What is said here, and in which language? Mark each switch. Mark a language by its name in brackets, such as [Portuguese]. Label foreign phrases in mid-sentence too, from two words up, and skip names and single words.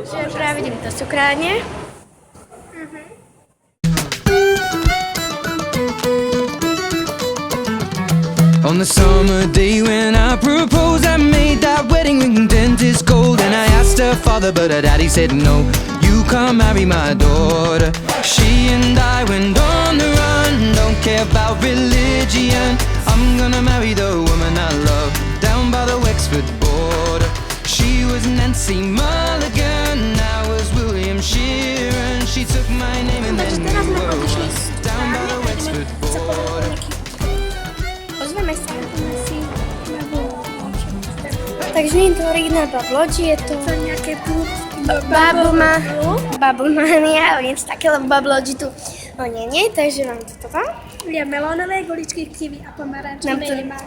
[Slovak] Že práve ideme do cukrárne. [English] On the summer day when I proposed, I made that wedding ring dentist gold. And I asked her father, but her daddy said no. You can't marry my daughter. She and I went on the run. Don't care about religion. I'm gonna marry the woman I love down by the Wexford border. She was Nancy Mulligan, I was William Sheeran. She took my name and then we were down by the Wexford border. [Slovak] Ozveme sa. Takže nie je to originál Bablogy, je to nejaké Bubble-mania, ale niečo také, lebo Bablogy tu nie, takže mám toto vám. Ja melónové, guličky, kiwi a pomarančové nemáme.